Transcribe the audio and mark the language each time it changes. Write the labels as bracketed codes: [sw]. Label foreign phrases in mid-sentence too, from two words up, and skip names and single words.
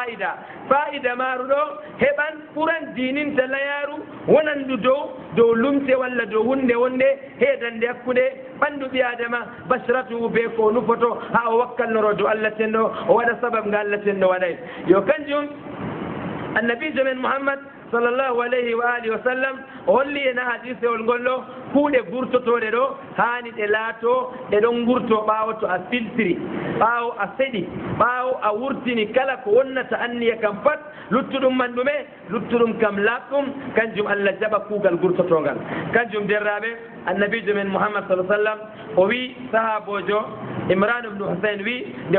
[ff] fa'ida maru ɗo heɓan ɓuran dininta layaru wonan ndu dow lumce walla dow hunde wonde heedande hakkude ɓandu ɓi adama basratu be ko nufoto ha o wakkalnoro dow Allah tenɗo o waɗa sabab nga Allah tenɗo waɗay yo kanjum annabijo men Muhammad [ar] صلى الله عليه وعلى آله وسلم [ff] o holli en hadise ol ngollo kuuɗe gurtotoɗe ɗo hani ɗe laato ɗe ɗon gurto ɓaawo to a filtiri ɓaawo a seɗi ɓaawo a wurtini kala ko wonnata anniya kam pat luttuɗum man ɗume luttuɗum kam laaɓɗum kanjum Allah jaɓa kuugal gurtotogal kanjum derraɓe annabijo men Muhammad [ar] صلى الله سلم [ff] o wi sahabojo Imran ibn Husayn wi nde